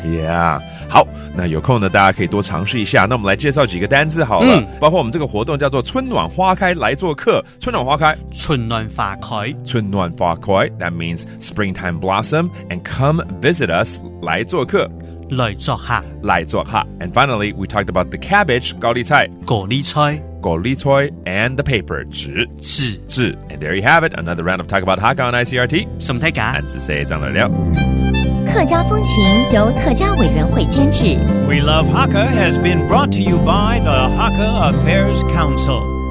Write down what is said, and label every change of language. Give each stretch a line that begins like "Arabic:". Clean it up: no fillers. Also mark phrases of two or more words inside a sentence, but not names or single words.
Chinese: 好，那有空呢，大家可以多嘗試一下。那我們來介紹幾個單字好了，包括我們這個活動叫做春暖花開來做客。春暖花開，春暖花開，春暖花開
English: That means springtime blossom and come visit us
Chinese: 來做客，來做客，來做客。
English: And finally, we talked about the cabbage 高麗菜，
Chinese: 高麗菜，
English: 高麗菜 and the paper 紙。And there you have it, another round of Talk About Hakka on ICRT。
Chinese: 什麼大家？下次再講了。客家風情由客家委員會監製。
English: We Love Hakka has been brought to you by the Hakka Affairs Council.